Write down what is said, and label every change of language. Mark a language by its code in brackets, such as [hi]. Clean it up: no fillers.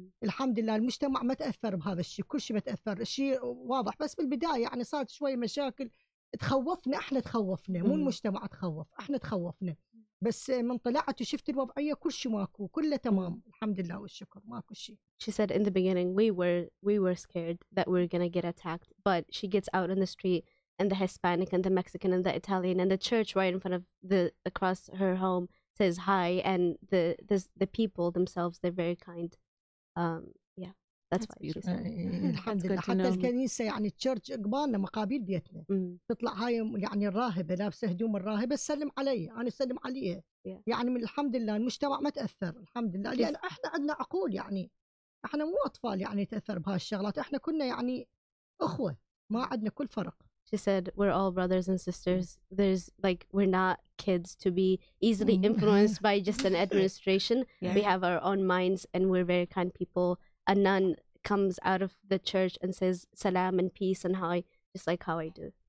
[ar] الحمد لله المجتمع ما تاثر بهذا الشيء كل شيء ما تاثر الشيء واضح بس بالبدايه يعني صارت شويه مشاكل تخوفنا احنا تخوفنا مو المجتمع تخوف احنا تخوفنا بس من طلعت وشفت الوضعيه كل شيء ماكو كله تمام الحمد لله والشكر ماكو شيء. [en] She said in the beginning we were scared that we were gonna get attacked, but she gets out in the street and the Hispanic and the Mexican and the Italian and the church right in front of across her home says hi, and the people themselves they're very kind. Yeah, that's why she said. [ar] الحمد لله حتى الكنيسه يعني التشرش قبالنا مقابل بيتنا تطلع هاي يعني الراهبه لابسه هدوم الراهبه تسلم علي انا اسلم عليها يعني من الحمد لله المجتمع ما تاثر الحمد لله لان احنا عندنا عقول يعني احنا مو اطفال يعني تاثر بهالشغلات احنا كنا يعني اخوه ما عندنا كل فرق. [en] She said we're all brothers and sisters. There's like we're not kids to be easily influenced by just an administration. We have our own minds and we're very kind people. A nun comes out of the church and says salam and peace and hi, just like how I do.